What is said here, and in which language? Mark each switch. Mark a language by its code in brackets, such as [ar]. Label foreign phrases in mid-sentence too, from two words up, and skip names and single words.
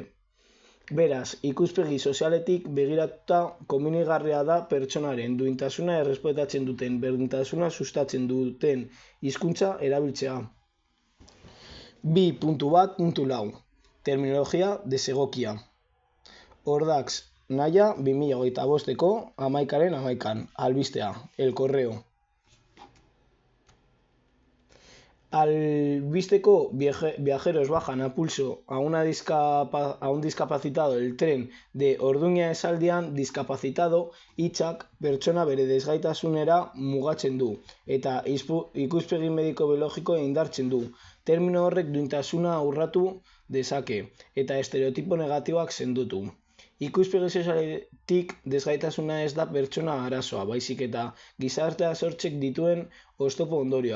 [eu] Beraz, ikuspegi sozialetik begiratuta komenigarria da pertsonaren duintasuna errespetatzen duten, berdintasuna sustatzen duten hizkuntza erabiltzea. 2.1.4 Terminologia desegokia. Ordax Nahia 2025ko 11/11. Albistea, El Correo. [es] Al viste viajeros bajan a pulso a un discapacitado del tren de Orduña [eu] esaldian discapacitado hitzak pertsona bere desgaitasunera mugatzen du eta ikuspegi mediko-biologiko indartzen du. Termino horrek duintasuna urratu dezake eta estereotipo negatiboak sendotu. Ikuspegi sozialetik desgaitasuna ez da pertsona arazoa, baizik eta gizartea sortzek dituen oztopo ondorioa.